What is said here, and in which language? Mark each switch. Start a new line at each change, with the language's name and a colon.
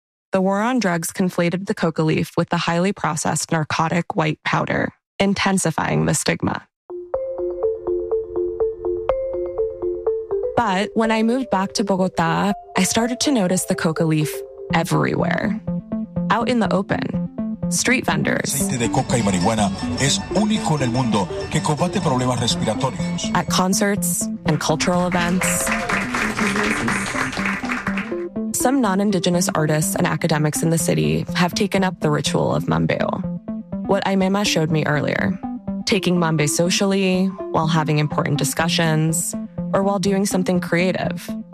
English: The war on drugs conflated the coca leaf with the highly processed narcotic white powder, intensifying the stigma. But when I moved back to Bogota, I started to notice the coca leaf everywhere. Out in the open, street vendors.
Spanish: Aceite de coca y marihuana es único en el mundo que combate problemas respiratorios.
English: At concerts and cultural events. Some non-indigenous artists and academics in the city have taken up the ritual of mambeo, what Aimema showed me earlier, taking mambe socially, while having important discussions, or while doing something creative.